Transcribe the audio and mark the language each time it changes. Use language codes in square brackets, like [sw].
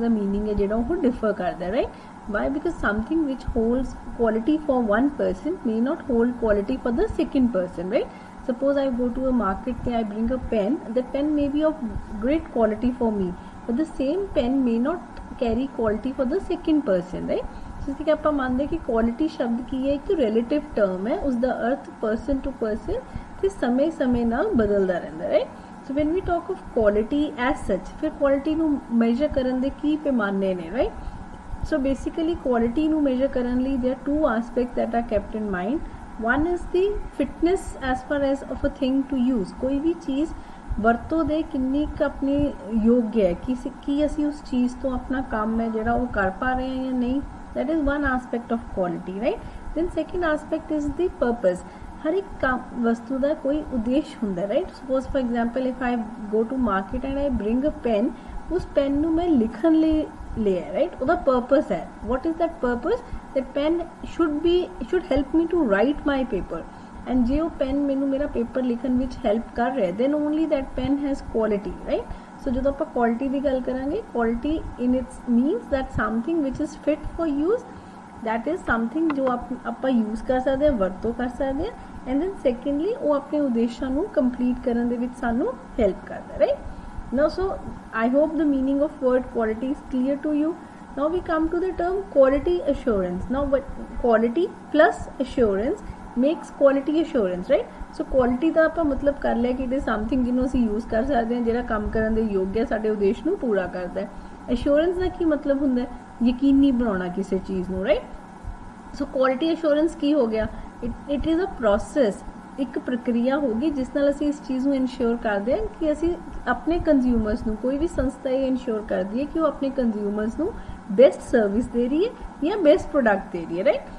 [en] The meaning is differ karda, right? Why? Because something which holds quality for one person may not hold quality for the second person, right? Suppose I go to a market and I bring a pen. The pen may be of great quality for me, but the same pen may not carry quality for the second person, right? [hi] So इसलिए आप मानते हैं कि quality शब्द की है एक relative term है, उसका अर्थ पर्सन टू पर्सन ते समय समय [pa] ਨਾਲ ਬਦਲਦਾ ਰਹਿੰਦਾ, [hi] right? [en] So when we talk of quality as such, [pa] ਫਿਰ quality ਨੂੰ measure ਕਰਨ ਦੇ ਕੀ ਪੈਮਾਨੇ ਨੇ, right? [en] So basically quality [pa] ਨੂੰ measure ਕਰਨ ਲਈ [en] there are two aspects that are kept in mind. One is the fitness as far as of a thing to use. [pa] ਕੋਈ ਵੀ ਚੀਜ਼ ਵਰਤੋਂ ਦੇ ਕਿੰਨੀ ਕੁ ਆਪਣੇ ਯੋਗ ਹੈ ਕਿ ਅਸੀਂ ਉਸ ਚੀਜ਼ ਤੋਂ ਆਪਣਾ ਕੰਮ ਹੈ ਜਿਹੜਾ ਉਹ ਕਰ ਪਾ ਰਹੇ ਹਾਂ ਜਾਂ ਨਹੀਂ. [en] That is one aspect of quality, right? Then second aspect is the purpose. [hi] हर एक काम वस्तु का कोई उद्देश्य होता है, right? [en] suppose for example if I go to market and I bring a pen, [hi] उस पेन ਨੂੰ मैं लिखण [pa] ਲਈ ਲਿਆ, [hi] राइट? ਉਹਦਾ पर्पस है. [en] What is that purpose? That pen should help me to write my paper. [pa] And ਜੇ ਉਹ पेन ਮੈਨੂੰ ਮੇਰਾ ਪੇਪਰ ਲਿਖਣ ਵਿੱਚ ਹੈਲਪ ਕਰ ਰਿਹਾ, [en] then only that pen has quality, [pa] right? So ਜਦੋਂ ਆਪਾਂ quality ਦੀ ਗੱਲ ਕਰਾਂਗੇ, [en] quality in its means that something which is fit for use, that is something [pa] ਜੋ ਆਪਾਂ use ਕਰ ਸਕਦੇ ਹਾਂ, ਵਰਤੋਂ ਕਰ ਸਕਦੇ ਹਾਂ. And then secondly ਉਹ ਆਪਣੇ ਉਦੇਸ਼ਾਂ ਨੂੰ ਕੰਪਲੀਟ ਕਰਨ ਦੇ ਵਿੱਚ ਸਾਨੂੰ ਹੈਲਪ ਕਰਦਾ, right? [en] Now so I hope the meaning of word quality is clear to you. Now we come to the term quality assurance. Now what quality plus assurance makes quality assurance, right? [pa] So quality ਦਾ ਆਪਾਂ ਮਤਲਬ ਕਰ ਲਿਆ ਕਿ [en] it is something [pa] ਜਿਹਨੂੰ ਅਸੀਂ use ਕਰ ਸਕਦੇ ਹਾਂ, ਜਿਹੜਾ ਕੰਮ ਕਰਨ ਦੇ ਯੋਗ ਹੈ, ਸਾਡੇ ਉਦੇਸ਼ ਨੂੰ ਪੂਰਾ ਕਰਦਾ ਹੈ. Assurance ਦਾ ਕੀ ਮਤਲਬ ਹੁੰਦਾ ਹੈ? ਯਕੀਨੀ ਬਣਾਉਣਾ ਕਿਸੇ ਚੀਜ਼ ਨੂੰ, right? So quality assurance ਕੀ ਹੋ ਗਿਆ? [en] It is a process, [pa] ਇੱਕ ਪ੍ਰਕਿਰਿਆ ਹੋਗੀ ਜਿਸ ਨਾਲ ਅਸੀਂ ਇਸ ਚੀਜ਼ ਨੂੰ ਇਨਸ਼ੋਰ ਕਰਦੇ ਹਾਂ ਕਿ ਅਸੀਂ ਆਪਣੇ ਕੰਜ਼ਿਊਮਰਸ ਨੂੰ, ਕੋਈ ਵੀ ਸੰਸਥਾ ਇਹ ਇਨਸ਼ੋਰ ਕਰਦੀ ਹੈ ਕਿ ਉਹ ਆਪਣੇ ਕੰਜ਼ਿਊਮਰਸ ਨੂੰ ਬੈਸਟ ਸਰਵਿਸ ਦੇ ਰਹੀ ਹੈ ਜਾਂ ਬੈਸਟ ਪ੍ਰੋਡਕਟ ਦੇ ਰਹੀ ਹੈ, ਰਾਈਟ?